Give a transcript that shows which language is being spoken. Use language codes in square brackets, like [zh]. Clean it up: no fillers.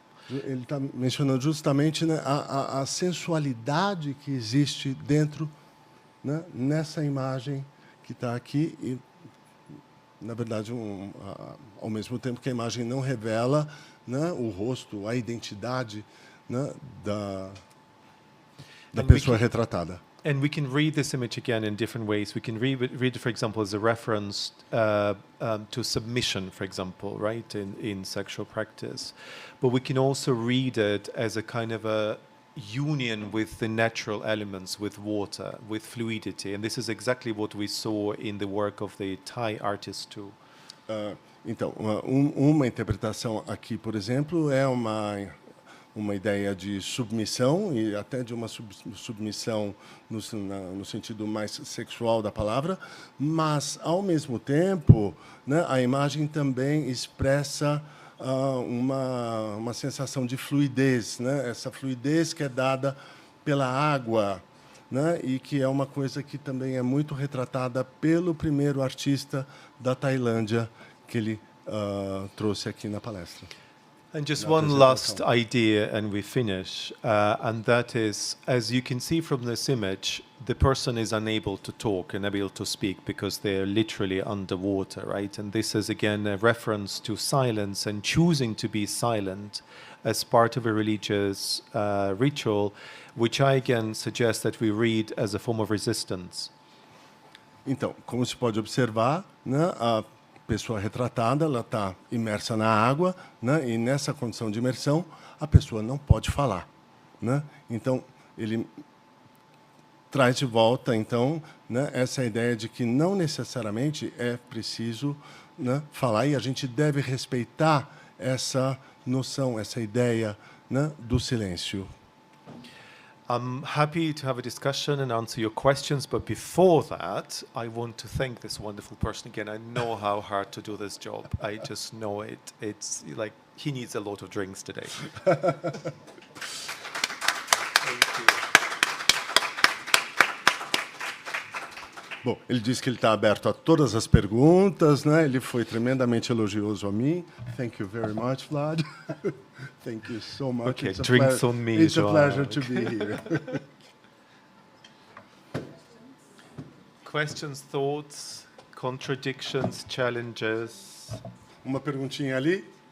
[pt] Ele está mencionando justamente, né, a sensualidade que existe dentro, né, nessa imagem que está aqui e, na verdade, ao mesmo tempo que a imagem não revela, né, o rosto, a identidade, né, da pessoa retratada. [en] And we can read this image again in different ways. We can read it, for example, as a reference to submission, for example, right, in sexual practice. But we can also read it as a kind of a union with the natural elements, with water, with fluidity. And this is exactly what we saw in the work of the Thai artist too. [pt] Então, uma interpretação aqui, por exemplo, é uma ideia de submissão e até de uma submissão no sentido mais sexual da palavra, mas, ao mesmo tempo, né, a imagem também expressa uma sensação de fluidez, né? Essa fluidez que é dada pela água, né? E que é uma coisa que também é muito retratada pelo primeiro artista da Tailândia que ele trouxe aqui na palestra. [en] And just one last idea and we finish, and that is, as you can see from this image, the person is unable to talk and unable to speak because they're literally underwater, right? And this is again a reference to silence and choosing to be silent as part of a religious ritual, which I again suggest that we read as a form of resistance. [pt] Então, como se pode observar, né, a pessoa retratada, ela está imersa na água, né? E nessa condição de imersão, a pessoa não pode falar, né? Então, ele traz de volta, então, né, essa ideia de que não necessariamente é preciso, né, falar, e a gente deve respeitar essa noção, essa ideia, né, do silêncio. [en] I'm happy to have a discussion and answer your questions, but before that, I want to thank this wonderful person again. I know how hard to do this job. I just know it. It's like he needs a lot of drinks today. Thank you. [pt] Bom, ele disse que ele está aberto a todas as perguntas, né? Ele foi tremendamente elogioso a mim. [en] Thank you very much, Vlad. Thank you so much. Okay, drinks on me, It's a pleasure to be here. Questions, thoughts, contradictions, challenges? [pt] Uma perguntinha ali.